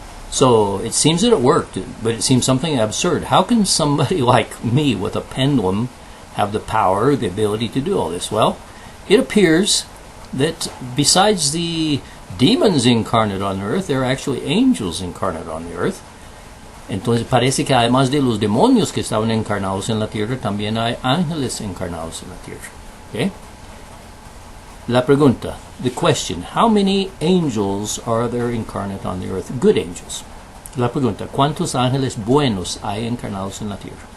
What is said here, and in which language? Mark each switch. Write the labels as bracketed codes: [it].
[en] So, it seems that it worked, but it seems something absurd. How can somebody like me with a pendulum have the power, the ability to do all this? Well, it appears that besides the demons incarnate on the earth, there are actually angels incarnate on the earth. [es] Entonces parece que además de los demonios que estaban encarnados en la tierra, también hay ángeles encarnados en la tierra. ¿Okay? La pregunta, [en] the question, how many angels are there incarnate on the earth? Good angels. [es] La pregunta, ¿cuántos ángeles buenos hay encarnados en la tierra?